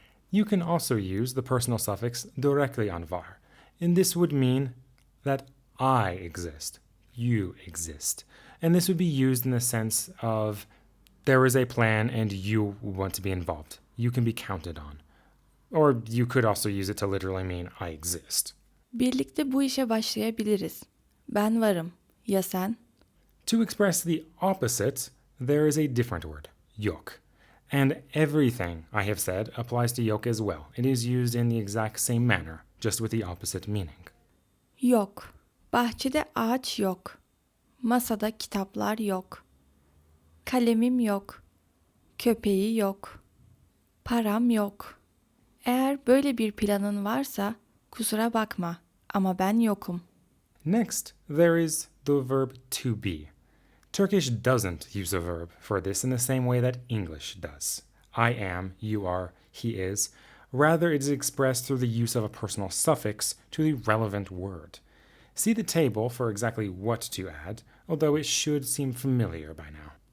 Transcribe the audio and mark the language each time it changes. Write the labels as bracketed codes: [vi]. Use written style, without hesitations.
[en] You can also use the personal suffix directly on var, and this would mean that I exist, you exist. And this would be used in the sense of there is a plan and you want to be involved. You can be counted on. Or you could also use it to literally mean I exist. [tr] Birlikte bu işe başlayabiliriz. Ben varım. Ya sen? [en] To express the opposite, there is a different word, yok. And everything I have said applies to yok as well. It is used in the exact same manner, just with the opposite meaning. [tr] Yok. Bahçede ağaç yok. Masada kitaplar yok. Kalemim yok. Köpeği yok. Param yok. Eğer böyle bir planın varsa kusura bakma ama ben yokum. [en] Next, there is the verb to be. Turkish doesn't use a verb for this in the same way that English does. I am, you are, he is. Rather, it is expressed through the use of a personal suffix to the relevant word. See the table for exactly what to add, although it should seem familiar by now.